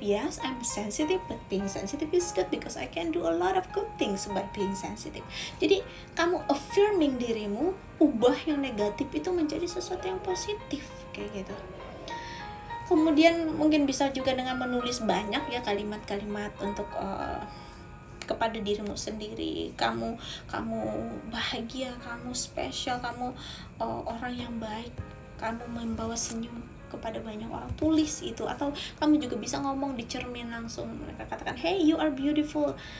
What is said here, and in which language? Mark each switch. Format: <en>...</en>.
<en>Yes, I'm sensitive, but being sensitive is good because I can do a lot of good things by being sensitive.</en> <id>Jadi kamu affirming dirimu, ubah yang negatif itu menjadi sesuatu yang positif kayak gitu. Kemudian mungkin bisa juga dengan menulis banyak ya kalimat-kalimat untuk kepada dirimu sendiri. Kamu bahagia, kamu spesial, kamu orang yang baik, kamu membawa senyum kepada banyak orang. Tulis itu, atau kamu juga bisa ngomong di cermin langsung. Mereka katakan,</id> <en>hey, you are beautiful.</en>